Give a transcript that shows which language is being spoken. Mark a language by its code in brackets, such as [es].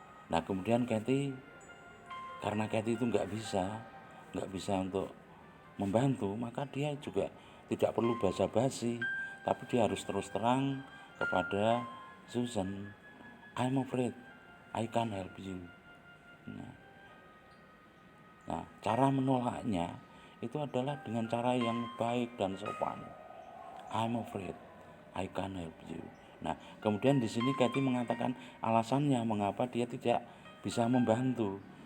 [id] Nah kemudian karena Kathy itu nggak bisa untuk membantu, maka dia juga tidak perlu basa-basi, tapi dia harus terus terang kepada Susan, [en] I'm afraid I can't help you. [id] Nah, cara menolaknya itu adalah dengan cara yang baik dan sopan. [en] I'm afraid I can't help you. [id] Nah, kemudian di sini Kathy mengatakan alasannya mengapa dia tidak bisa membantu.